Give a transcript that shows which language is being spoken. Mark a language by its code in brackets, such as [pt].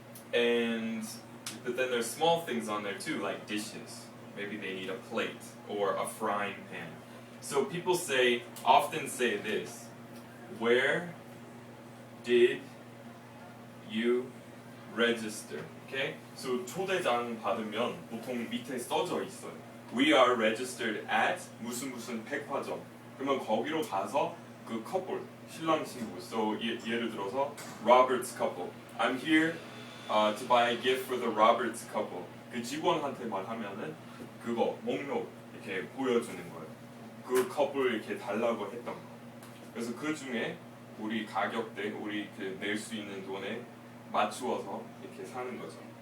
[en] But then there's small things on there too, like dishes. Maybe they need a plate or a frying pan. So people often say this: where did you register? Okay? [ko] So 초대장 받으면 보통 밑에 써져 있어요. [en] We are registered at [ko] 무슨 백화점. 그러면 거기로 가서 그 커플, 신랑 신부. [en] So [ko] 예를 들어서 [en] Robert's couple. I'm here to buy a gift for the Roberts couple. [ko] 그 직원한테 말하면은 그거 목록 이렇게 보여주는 거예요. 그 커플 이렇게 달라고 했던 거. 그래서 그 중에 우리 가격대, 우리 그 낼 수 있는 돈에 맞추어서 이렇게 사는 거죠.